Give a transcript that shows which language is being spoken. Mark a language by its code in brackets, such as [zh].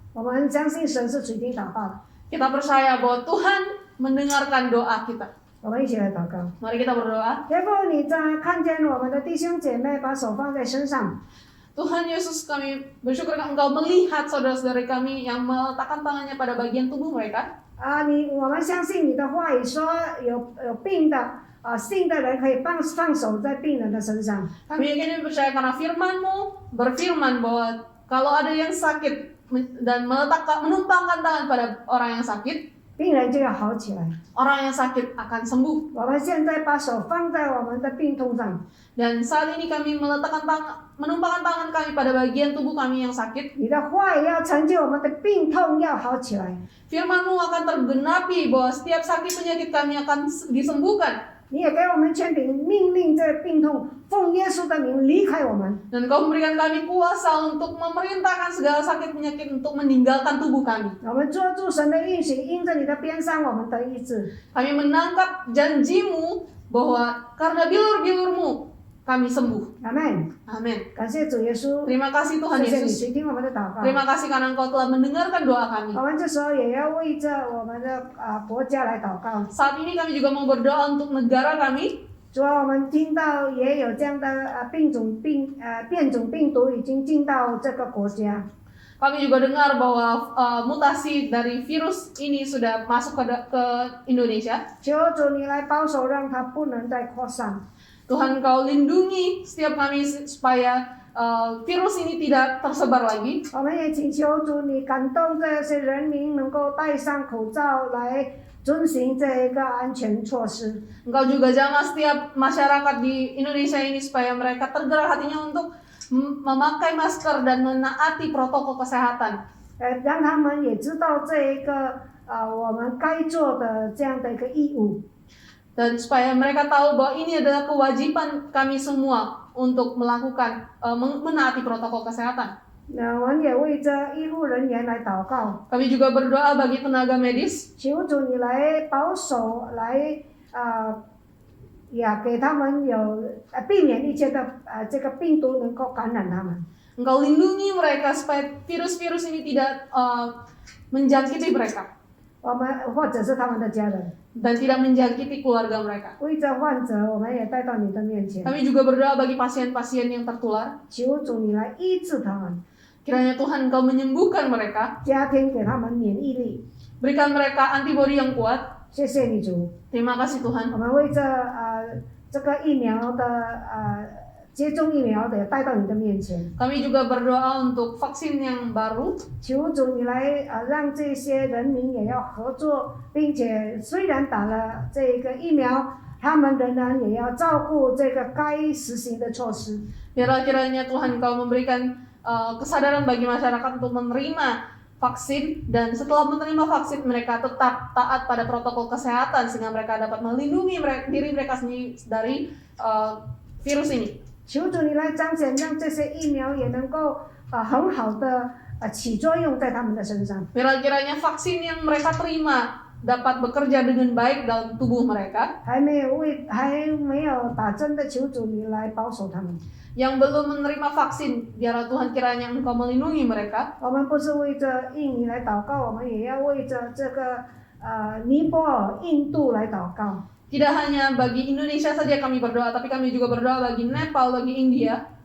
[zh] 我们相信神是垂听祷告的。 [id] Kita percaya bahwa Tuhan mendengarkan doa kita. [zh] 我们一起来祷告。 [id] Mari kita berdoa. [zh] 天父，你在看见我们的弟兄姐妹把手放在身上， [id] Tuhan Yesus, kami bersyukur Engkau melihat saudara-saudari kami yang meletakkan tangannya pada bagian tubuh mereka. [zh] 我们相信你的话语说有病的信的人可以放手在病人的身上。 [id] Kami yakin dan percaya karena firman-Mu berfirman bahwa kalau ada yang sakit, dan menumpangkan tangan pada orang yang sakit, [zh] 病人就要好起来。 [id] orang yang sakit akan sembuh. [zh] 我们现在把手放在我们的病痛上， [id] Dan saat ini kami menumpangkan tangan kami pada bagian tubuh kami yang sakit. [zh] 你的话也要成就我们的病痛要好起来。 [id] Firman-Mu akan tergenapi bahwa setiap sakit penyakit kami akan disembuhkan. [zh] 你也给我们权柄，命令这病痛奉耶稣的名离开我们。 [id] Dan Kau memberikan kami kuasa untuk memerintahkan segala sakit penyakit untuk meninggalkan tubuh kami. [zh] 我们捉住神的应许，因着你的鞭伤，我们得医治。 [id] Kami menangkap janji-Mu bahwa karena bilur-bilur-Mu kami sembuh. [zh] 阿门。 [id] Amin. [zh] 感谢主耶稣， [id] Terima kasih Tuhan [zh] 谢谢你 [id] Yesus. [zh] 垂听我们的祷告。 [id] Terima kasih karena Engkau telah mendengarkan doa kami. [zh] 我们这时候也要为着我们的国家来祷告。 [id] Saat ini kami juga mau berdoa untuk negara kami. [zh] 主啊，我们听到也有这样的变种病毒已经进到这个国家。 [id] Kami juga dengar bahwa mutasi dari virus ini sudah masuk ke Indonesia. [zh] 求主你来保守，让它不能再扩散。 [id] Tuhan Kau lindungi setiap kami supaya virus ini tidak tersebar lagi. [zh] 我们也请求主你感动这些人民能够戴上口罩来遵循这个安全措施。 [id] Engkau juga jamah setiap masyarakat di Indonesia ini supaya mereka tergerak hatinya untuk memakai masker dan menaati protokol kesehatan. [zh] 让他们也知道这一个我们该做的这样的一个义务。 [id] Dan supaya mereka tahu bahwa ini adalah kewajiban kami semua untuk melakukan menaati protokol kesehatan. [zh] 那我们也为这医护人员来祷告， [id] Kami juga berdoa bagi tenaga medis. [zh] 求主你来保守，来也给他们有避免一切的这个病毒能够感染他们。 [id] Engkau lindungi mereka supaya virus-virus ini tidak menjangkiti mereka [zh] 我们或者是他们的家人， [id] dan tidak menjangkiti keluarga mereka. [zh] 为这患者，我们也带到你的面前， [id] Kami juga berdoa bagi pasien-pasien yang tertular. [zh] 求主你来医治他们， [id] Kiranya Tuhan Engkau menyembuhkan mereka, [zh] 加添给他们免疫力。 [id] berikan mereka antibodi yang kuat. [zh] 谢谢你主， [id] Terima kasih [zh] 我 [id] Tuhan. [zh] 们为这个疫苗的接种疫苗的也带到你的面前， [id] Kami juga berdoa untuk vaksin yang baru. [zh] 求主你来让这些人民也要合作，并且虽然打了这个疫苗，他们仍然也要照顾这个该实行的措施。 [id] Biarlah kiranya Tuhan Engkau memberikan kesadaran bagi masyarakat untuk menerima vaksin, dan setelah menerima vaksin mereka tetap taat pada protokol kesehatan sehingga mereka dapat melindungi diri mereka sendiri dari virus ini. [zh] 求主你来彰显，让这些疫苗也能够很好的起作用在他们的身上。 [id] Biarlah kiranya vaksin yang mereka terima dapat bekerja dengan baik dalam tubuh mereka. [zh] 还没有打针的，求主你来保守他们。 [id] Yang belum menerima vaksin, biarlah Tuhan kiranya Engkau melindungi mereka. [zh] 我们不是为着印尼来祷告，我们也要为着这个尼泊尔、印度来祷告。 [id] Tidak hanya bagi Indonesia saja kami berdoa, tapi kami juga berdoa bagi Nepal, bagi India.